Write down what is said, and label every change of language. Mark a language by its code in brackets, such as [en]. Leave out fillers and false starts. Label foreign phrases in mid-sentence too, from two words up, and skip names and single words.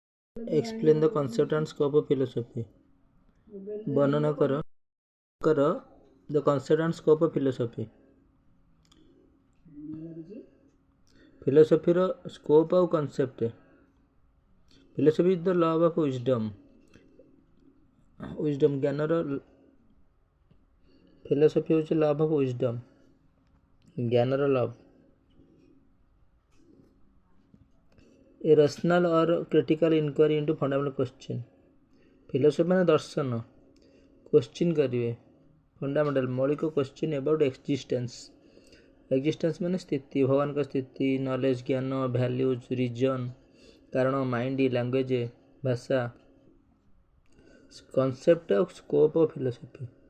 [en] Explain the concept and scope of philosophy. [or] ବର୍ଣ୍ଣନା କର [en] the concept and scope of philosophy. [or] ଫିଲୋସଫିର ସ୍କୋପ୍ ଆଉ କନସେପ୍ଟ. [en] philosophy is the love of wisdom. [or] ଜ୍ଞାନର ଫିଲୋସଫି ହେଉଛି [en] love of wisdom, [or] ଜ୍ଞାନର ଲଭ୍. [en] ଏ rational or critical inquiry into fundamental question. [or] ଫିଲୋସଫି ମାନେ ଦର୍ଶନ, କ୍ୱେଶ୍ଚିନ୍ କରିବେ ଫଣ୍ଡାମେଣ୍ଟାଲ ମୌଳିକ [en] question about existence. [or] ଏକ୍ଜିଷ୍ଟେନ୍ସ ମାନେ ସ୍ଥିତି, ଭଗବାନଙ୍କ ସ୍ଥିତି, ନଲେଜ, ଜ୍ଞାନ, ଭ୍ୟାଲ୍ୟୁଜ, ରିଜନ୍, କାରଣ, ମାଇଣ୍ଡ, ଲାଙ୍ଗୁଏଜ, ଭାଷା. [en] କନସେପ୍ଟ ଆଉ scope of philosophy.